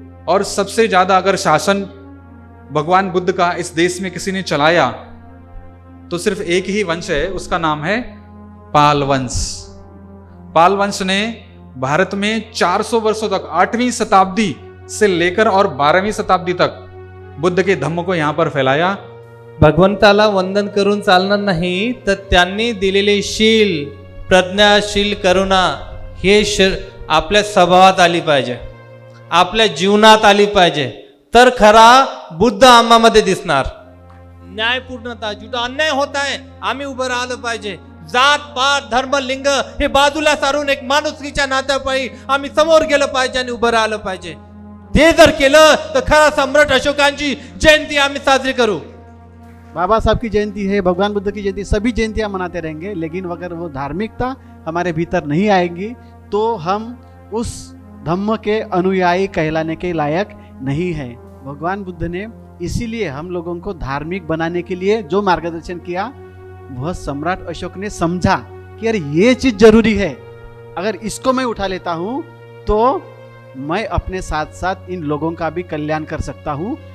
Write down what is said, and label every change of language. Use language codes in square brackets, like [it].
[hi] और सबसे ज़्यादा अगर शासन भगवान बुद्ध का इस देश में किसी ने चलाया तो सिर्फ एक ही वंश है, उसका नाम है पाल वंश। पाल वंश ने भारत में 400 वर्षों तक 8वीं शताब्दी से लेकर और 12वीं शताब्दी तक बुद्ध के धम्म को यहां पर फैलाया। [mr] भगवंताला वंदन करून चालणार नाही, तर त्यांनी दिलेले शील, प्रज्ञाशील करुणा हे आपल्या स्वभावात आली पाहिजे, आपल्या जीवनात आली पाहिजे, तर खरा बुद्ध आम्हामध्ये दिसणार। न्यायपूर्णता, जिथं अन्याय होत आहे आम्ही उभं राहिलं पाहिजे। जात पात धर्म लिंग हे बाजूला सारून एक माणुसकीच्या नात्यापायी आम्ही समोर गेलं पाहिजे आणि उभं राहिलं पाहिजे। ते जर केलं तर खरा सम्राट अशोकांची जयंती आम्ही साजरी करू। [hi] बाबा साहब की जयंती है, भगवान बुद्ध की जयंती, सभी जयंतियाँ मनाते रहेंगे, लेकिन अगर वो धार्मिकता हमारे भीतर नहीं आएगी तो हम उस धम्म के अनुयायी कहलाने के लायक नहीं है। भगवान बुद्ध ने इसीलिए हम लोगों को धार्मिक बनाने के लिए जो मार्गदर्शन किया, वह सम्राट अशोक ने समझा कि यार ये चीज जरूरी है, अगर इसको मैं उठा लेता हूँ तो मैं अपने साथ साथ इन लोगों का भी कल्याण कर सकता हूँ।